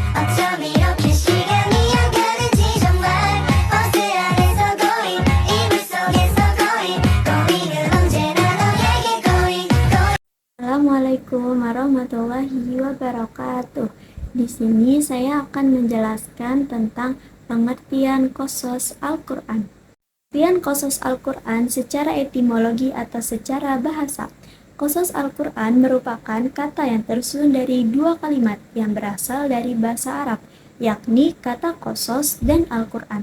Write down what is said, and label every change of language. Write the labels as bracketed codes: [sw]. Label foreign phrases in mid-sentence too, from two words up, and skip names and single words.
[ko] 어쩜 이렇게 시간이 안 가는지 정말 버스 안에서 고인 이불 속에서 고인은 언제나 너에게 고인. [ar] السلام عليكم ورحمة الله وبركاته. [id] Di sini saya akan menjelaskan tentang pengertian qasas Al-Quran. Pengertian qasas Al-Quran secara etimologi atau secara bahasa. Qasas Al-Quran merupakan kata yang tersusun dari dua kalimat yang berasal dari bahasa Arab, yakni kata qasas dan Al-Quran.